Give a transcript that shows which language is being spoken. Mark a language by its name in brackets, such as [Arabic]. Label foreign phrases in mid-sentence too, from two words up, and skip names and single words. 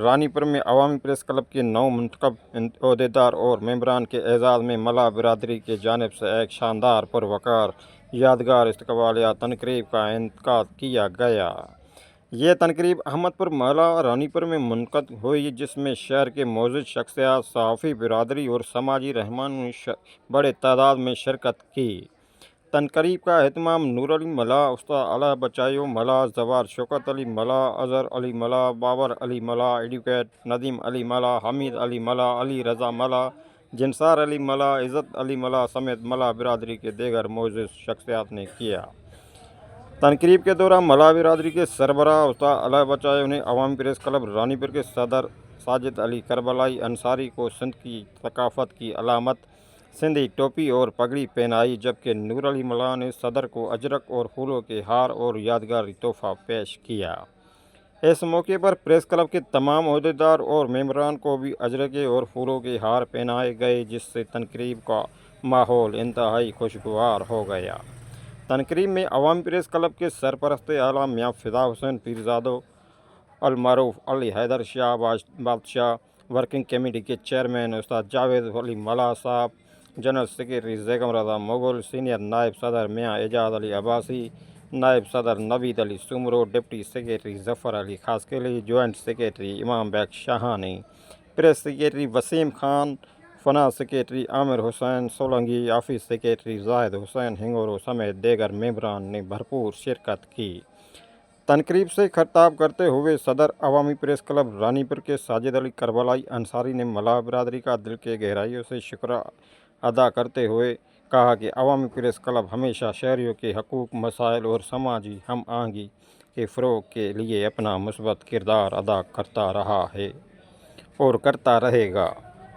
[Urdu] رانی پور میں عوامی پریس کلب کے نو منتخب عہدیدار اور ممبران کے اعزاز میں ملا برادری کی جانب سے ایک شاندار پروقار یادگار استقبالیہ تقریب کا انعقاد کیا گیا. یہ تقریب احمدپور محلہ رانی پور میں منعقد ہوئی، جس میں شہر کے موجود شخصیات، صحافی برادری اور سماجی رہنماؤں نے بڑے تعداد میں شرکت کی. تقریب کا اہتمام نور علی ملا، استاد اللہ بچایو ملا، جوار شوکت علی ملا، اظہر علی ملا، بابر علی ملا، ایڈووکیٹ ندیم علی ملا، حمید علی ملا، علی رضا ملا، جانثار علی ملا، عزت علی ملا سمیت ملا برادری کے دیگر موجود شخصیات نے کیا. تقریب کے دوران ملا برادری کے سربراہ استاد اللہ بچایو نے عوامی پریس کلب رانی پور کے صدر ساجد علی کربلائی انصاری کو سندھ کی ثقافت کی علامت سندھی ٹوپی اور پگڑی پہنائی، جبکہ نور علی ملا نے صدر کو اجرک اور پھولوں کے ہار اور یادگاری تحفہ پیش کیا. اس موقع پر پریس کلب کے تمام عہدیدار اور ممبران کو بھی اجرکیں اور پھولوں کے ہار پہنائے گئے، جس سے تقریب کا ماحول انتہائی خوشگوار ہو گیا. تقریب میں عوامی پریس کلب کے سرپرست اعلیٰ میاں فدا حسین پیرزادو، المعروف علی حیدر شاہ بادشاہ، ورکنگ کمیٹی کے چیئرمین استاد جاوید علی ملا صاحب, [English] general secretary [Urdu] ضیغم رضا مغل، سینئر نائب صدر میاں اعجاز علی عباسی، نائب صدر نوید علی سومرو, [English] deputy secretary [Urdu] ظفر علی خاصخیلی, [English] joint secretary [Urdu] امام بیگ شاہانی, [English] press secretary [Urdu] وسیم خان, [English] finance secretary [Urdu] عامر حسین سولنگی, [English] office secretary [Urdu] زاہد حسین ہنگورو سمیت دیگر ممبران نے بھرپور شرکت کی. تقریب سے خطاب کرتے ہوئے صدر عوامی پریس کلب رانی پور کے ساجد علی کربلائی انصاری نے ملا برادری کا دل کی گہرائیوں سے شکر ادا کرتے ہوئے کہا کہ عوامی پریس کلب ہمیشہ شہریوں کے حقوق، مسائل اور سماجی ہم آہنگی کے فروغ کے لیے اپنا مثبت کردار ادا کرتا رہا ہے اور کرتا رہے گا.